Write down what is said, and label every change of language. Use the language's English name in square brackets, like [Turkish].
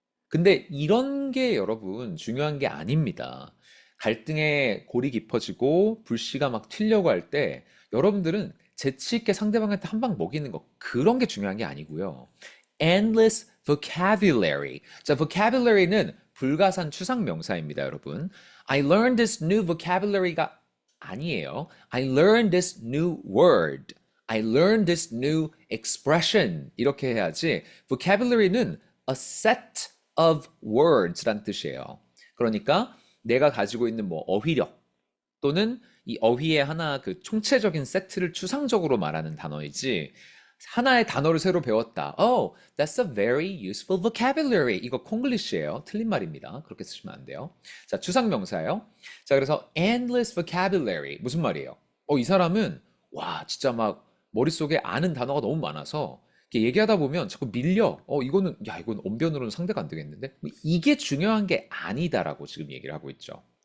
[Korean] 근데 이런 게 여러분 중요한 게 아닙니다. 갈등에 골이 깊어지고 불씨가 막 튀려고 할 때 여러분들은 재치 있게 상대방한테 한 방 먹이는 거 그런 게 중요한 게 아니고요. [English] endless vocabulary. [Korean] 자, vocabulary는 불가산 추상 명사입니다, 여러분. [English] I learned this new vocabulary [Korean] 가 아니에요. [English] I learned this new word. I learned this new expression. [Korean] 이렇게 해야지. vocabulary는 a set of words란 뜻이에요. 그러니까 내가 가지고 있는 뭐 어휘력 또는 이 어휘의 하나 그 총체적인 세트를 추상적으로 말하는 단어이지 하나의 단어를 새로 배웠다. [English] Oh, that's a very useful vocabulary. [Korean] 이거 콩글리시예요. 틀린 말입니다. 그렇게 쓰시면 안 돼요. 자, 추상명사예요. 자, 그래서 endless vocabulary 무슨 말이에요? 이 사람은 와, 진짜 막 머릿속에 아는 단어가 너무 많아서 이렇게 얘기하다 보면 자꾸 밀려. 이거는 야, 이건 언변으로는 상대가 안 되겠는데? 이게 중요한 게 아니다라고 지금 얘기를 하고 있죠.